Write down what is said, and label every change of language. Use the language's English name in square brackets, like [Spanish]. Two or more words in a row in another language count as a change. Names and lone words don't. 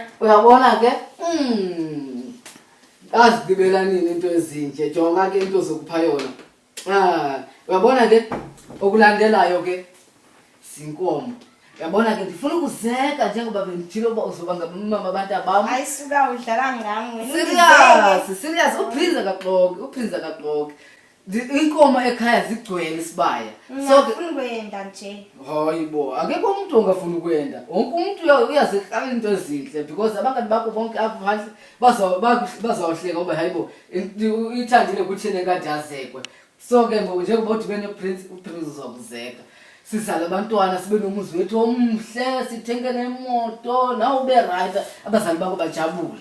[Xhosa] Uyabona ke azigqibela nini into ezinje, jonga ke into zokupha yona. Uyabona ke okulandelayo ke sinkomo. Uyabona ke ndifuna ukuzeka njengoba bendithile uba uzoba ngabamama abantu abam. Hayi suka udlala ngami Serious uprince kaxoki. Inkomo ekhaya zigcwele isibaya. So ke ufuna kwenda nje. Hayibo, akekho umuntu ongafuni ukwenda. Wonke umuntu uyazihlala into ezinhle because abangani bakho bonke apha phandle bazawuhleka uba hayibo ithandile kuthini kade azekwe. So ke ngoku njengoba udibene uprince uzokuzeka. Sizale abantwana sibe nomuzi wethu omhle, sithenge nemoto, nawe ube right, abazali bakho bajabule.